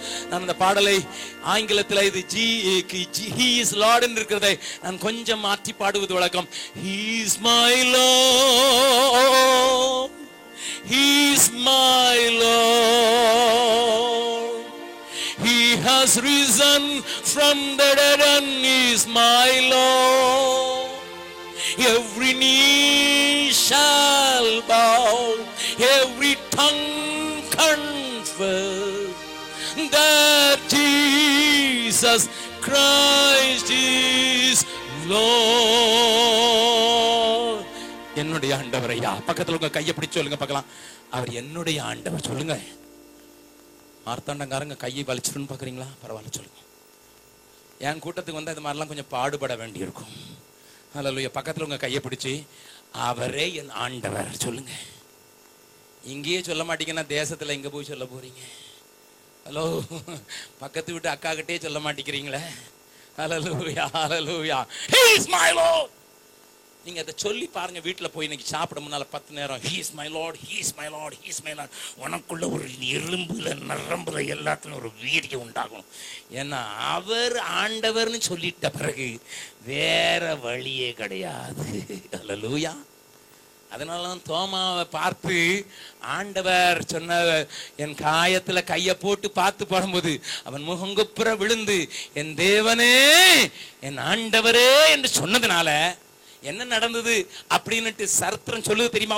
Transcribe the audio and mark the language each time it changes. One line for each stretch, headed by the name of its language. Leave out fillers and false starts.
Tamil: நான் அந்த பாடலை ஆங்கிலத்தில் இது
English: He is Lord
Tamil: என்று இருக்கிறதை நான் கொஞ்சம் மாற்றி பாடுவது வழக்கம்.
English: He is my Lord, He is my Lord. He has risen from the dead and is my Lord. Every knee shall bow, every tongue confess that Jesus Christ is Lord.
Tamil: என்னுடைய ஆண்டவர் ஐயா. பக்கத்துல உங்க கையை பிடிச்சு சொல்லுங்க பார்க்கலாம். அவர் என்னுடைய ஆண்டவர் சொல்லுங்க. மார்த்தாண்டங்காரங்க கையை வலிச்சுன்னு பாக்குறீங்களா? பரவாயில்ல சொல்லுங்க. என் கூட்டத்துக்கு வந்து அது மாதிரிலாம் கொஞ்சம் பாடுபட வேண்டியிருக்கும். ஹல்லேலூயா. பக்கத்துல உங்க கையை பிடிச்சு அவரே என் ஆண்டவர் சொல்லுங்க. இங்கேயே சொல்ல மாட்டீங்கன்னா தேசத்துல எங்க போய் சொல்ல போறீங்க? ஹலோ, பக்கத்து வீட்டு அக்கா கிட்டே சொல்ல மாட்டேங்கிறீங்களே? ஹல்லேலூயா, ஹல்லேலூயா.
English: He is my Lord.
Tamil: நீங்க அதை சொல்லி பாருங்க. வீட்டுல போய் இன்னைக்கு சாப்பிட முன்னால 10 நேரம்
English: He is my Lord, He is my Lord, He is my Lord.
Tamil: உனக்குள்ள ஒரு எறும்புல நரம்புல எல்லாத்துலயும் ஒரு வீடியோ உண்டாகும். ஏன்னா அவர் ஆண்டவர்னு சொல்லிட்ட பிறகு வேற வழியே கிடையாது. ஹல்லேலூயா. அதனாலதான் தோமாவை பார்த்து ஆண்டவர் சொன்ன, என் காயத்துல கைய போட்டு பார்த்து பாடும்போது அவன் முகங்குப்புற விழுந்து என் தேவனே என் ஆண்டவரே என்று சொன்னதுனால என்ன நடந்தது அப்படின்னுட்டு சரித்திரம் சொல்லுது தெரியுமா?